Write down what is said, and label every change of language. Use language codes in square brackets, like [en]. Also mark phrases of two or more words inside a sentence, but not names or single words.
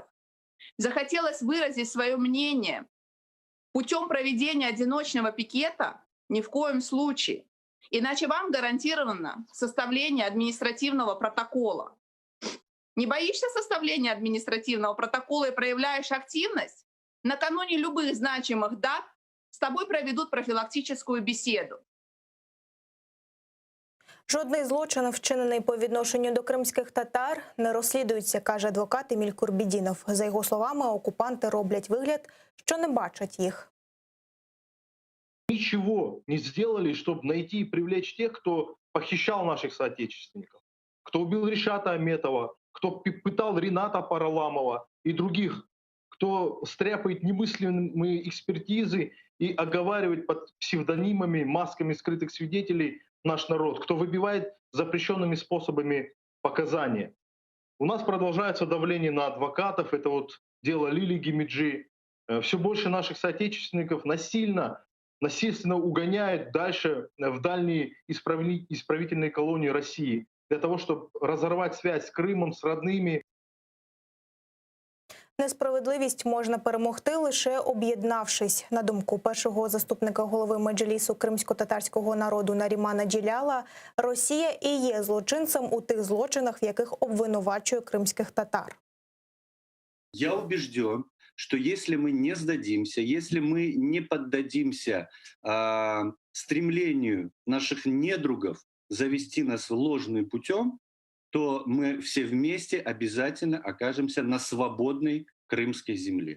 [ru] Захотелось выразить свое мнение путем проведения одиночного пикета? Ни в коем случае. Иначе вам гарантировано составление административного протокола. Не боишься составления административного протокола и проявляешь активность? Накануне любых значимых дат с тобой проведут [uk] профілактичну бесіду. Жодний злочин, вчинений по відношенню до кримських татар, не розслідується, каже адвокат Еміль Курбідінов. За його словами, окупанти роблять вигляд, що не бачать їх. [ru] Ничего не сделали, чтобы найти и привлечь тех, кто похищал наших соотечественников, кто убил Ришата Аметова, кто пытал Рената Параламова и других, кто стряпает немыслимые экспертизы и оговаривает под псевдонимами, масками скрытых свидетелей наш народ, кто выбивает запрещенными способами показания. У нас продолжается давление на адвокатов, это вот дело Лили Гимиджи. Все больше наших соотечественников насильственно угоняют дальше в дальние исправительные колонии России для того, чтобы разорвать связь с Крымом, с родными. [uk] Несправедливість можна перемогти лише об'єднавшись. На думку першого заступника голови Меджлісу кримсько-татарського народу Нарімана Джеляла, Росія і є злочинцем у тих злочинах, в яких обвинувачує кримських татар. [ru] Я убежден, что если мы не сдадимся, если мы не поддадимся стремлению наших недругов завести нас ложным путем, то мы все вместе обязательно окажемся на свободной крымской земле.